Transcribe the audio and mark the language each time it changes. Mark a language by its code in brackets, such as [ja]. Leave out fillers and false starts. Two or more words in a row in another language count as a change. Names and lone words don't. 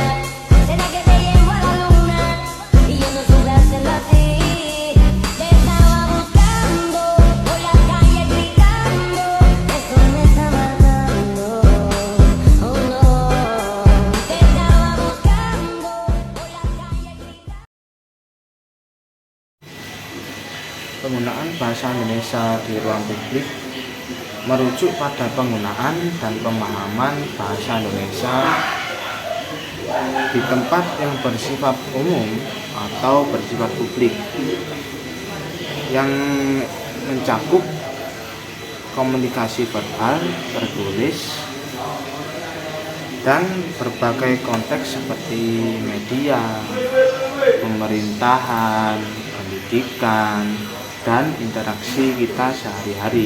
[es] Será que te llevo a la luna y yo no supe hacerlo así. Te estaba buscando por la calle gritando, eso me está matando. Oh no, te estaba buscando por la calle gritando. [id] Penggunaan bahasa Indonesia di ruang publik merujuk pada penggunaan dan pemahaman bahasa Indonesia di tempat yang bersifat umum atau bersifat publik yang mencakup komunikasi verbal, tertulis, dan berbagai konteks seperti media, pemerintahan, pendidikan, dan interaksi kita sehari-hari.